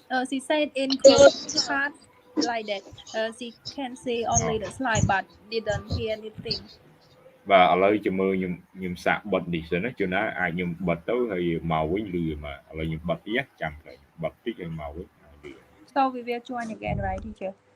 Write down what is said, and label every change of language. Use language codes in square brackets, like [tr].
[en] she said in group chat like that she can see only the slide but didn't hear anything [km] បាទឥឡូវចាំមើលខ្ញុំសាកបិទនេះសិនណាជួនណាអាចខ្ញុំបិទទៅហើយមកវិញលឺមកឥឡូវខ្ញុំបិទតិចចាំទៅបិទតិចហើយមកវិញលឺ [en] So we will join again right teacher